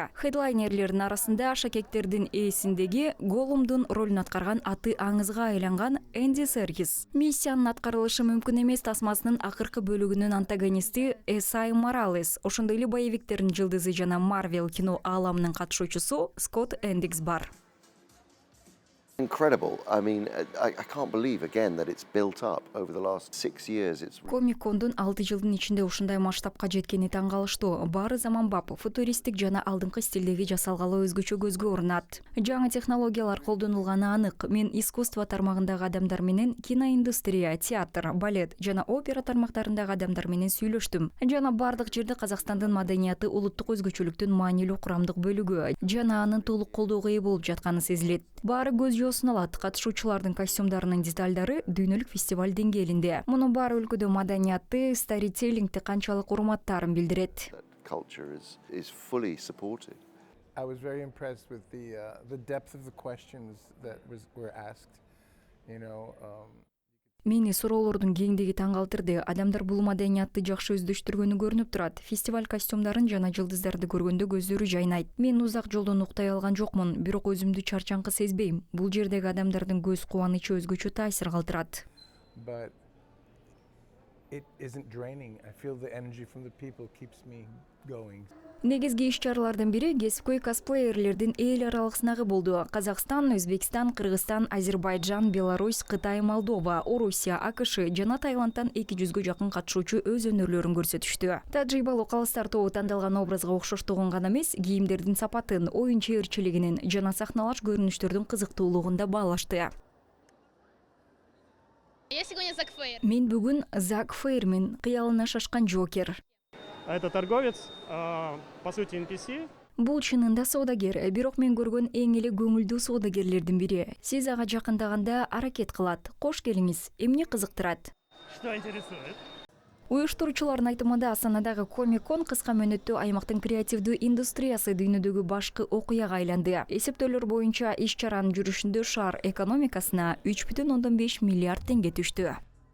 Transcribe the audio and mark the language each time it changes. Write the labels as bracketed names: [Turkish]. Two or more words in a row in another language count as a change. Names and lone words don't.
[Kyrgyz] Хедлайнерлердин арасында шакектердин ээсиндеги Голумдун ролун аткарган аты аңызга айланган Энди Серкис. Миссиянын аткарылышы мүмкүн эмес тасмасынын акыркы бөлүгүнүн антагонисти Эсай Моралес, ошондой эле боевиктердин жылдызы жана Марвел кино ааламынын катышуучусу Скотт Эндикс бар. [English] Incredible. I mean, I can't believe again that it's built up over the last 6 years. [Kyrgyz] Комик-кондун 6 жылдын ичинде ушундай масштабка жеткени таң калыштуу. Баары заманбап, футуристик жана алдыңкы стилдеги жасалгалы өзгөчө көзгө урунат. Жаңы технологиялар колдонулганы анык. Мен искусство тармагындагы адамдар менен киноиндустрия, театр, балет жана опера тармактарындагы адамдар менен сүйлөштүм. Жана бардык жерде Казакстандын маданияты улуттук өзгөчөлүктүн маанилүү курамдык бөлүгү жана анын толук колдоого ээ болуп жатканы сезилет. Баары көз жоосун алат. Катышуучулардын костюмдарынын деталдары дүйнөлүк фестиваль деңгээлинде. Муну баары өлкөдө маданиятты, старителлингти канчалык урматтаарын билдирет. [English] Culture is fully supported. I was very impressed with the depth of the questions that were asked. [Kyrgyz] Мени суроолордун кеңдиги таң калтырды. Адамдар бул маданиятты жакшы өздөштүргөнү көрүнүп турат. Фестиваль костюмдарын жана жылдыздарды көргөндө көздөрү жайнайт. Мен узак жолдон уктай алган жокмун, бирок өзүмдү чарчаңкы сезбейм. Бул жердеги адамдардын көз кубанычы өзгөчө таасир калтырат. [English] But it isn't draining. I feel the energy from the people keeps me going. [Kyrgyz] Негизги иш-чаралардын бири кесипкөй косплеерлердин эл аралык сынагы болду. Казакстан, Өзбекстан, Кыргызстан, Азербайджан, Беларусь, Кытай, Молдова, Орусия, АКШ жана Таиландтан 200гө жакын катышуучу өз өнөрлөрүн көрсөтүштү. Тажрыйбалуу калыстар тобу тандалган образга окшоштугун гана эмес, кийимдердин сапатын, оюн чеберчилигинин жана сахналаш көрүнүштөрдүн кызыктуулугун да баалашты. Мен бүгүн Зак Фейрмин, кыялына шашкан Джокер. [Russian] Это торговец, по сути NPC. [Kyrgyz] Бул чынында соодагер, бирок мен көргөн эң эле көңүлдүү соодагерлердин бири. Сиз ага жакындаганда аракет кылат. Кош келиңиз, эмне кызыктырат? [Russian] Что интересует? [Kyrgyz] Уюштуруучулардын айтымында Астанадагы Комик-кон кыска мөөнөттө аймактын креативдүү индустриясы дүйнөдөгү башкы окуяга айланды. Эсептөөлөр боюнча иш-чаранын жүрүшүндө шаар экономикасына 3,5 миллиард теңге түштү.